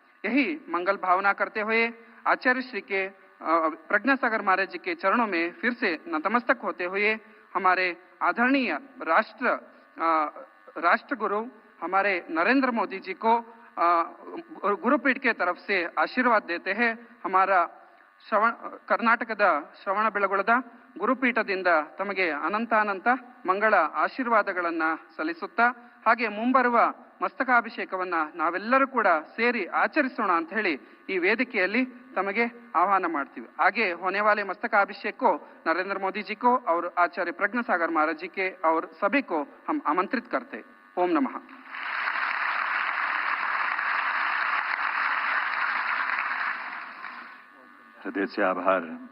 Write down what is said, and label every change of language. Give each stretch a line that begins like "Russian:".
Hindi: यही मंगल भावना करते हुए आचार्य श्री के प्रज्ञासागर महाराज जी के चरणों में फिर से नतमस्तक होते हुए हमारे आदरणीय राष्ट्र गुरु हमारे नरेंद्र मोदी जी को गुरुपीठ के तरफ से आशीर्वाद देते हैं। हमारा
Kannada: ಕರ್ನಾಟಕದ ಶ್ರವಣಬೆಳಗೊಳದ ಗುರುಪೀಠದಿಂದ ತಮಗೆ ಅನಂತ ಮಂಗಳ ಆಶೀರ್ವಾದಗಳನ್ನು ಸಲ್ಲಿಸುತ್ತಾ ಹಾಗೆ ಮುಂಬರುವ ಮಸ್ತಕಾಭಿಷೇಕವನ್ನ ನಾವೆಲ್ಲರೂ ಕೂಡ ಸೇರಿ ಆಚರಿಸೋಣ ಅಂತ ಹೇಳಿ ಈ ವೇದಿಕೆಯಲ್ಲಿ ತಮಗೆ ಆಹ್ವಾನ ಮಾಡ್ತೀವಿ।
Hindi: आगे होने वाले मस्तकाभिषेक को नरेंद्र मोदी जी को और आचार्य प्रज्ञासागर महाराज जी के और सभी को हम आमंत्रित करते। ओम नमः। हृदय से आभार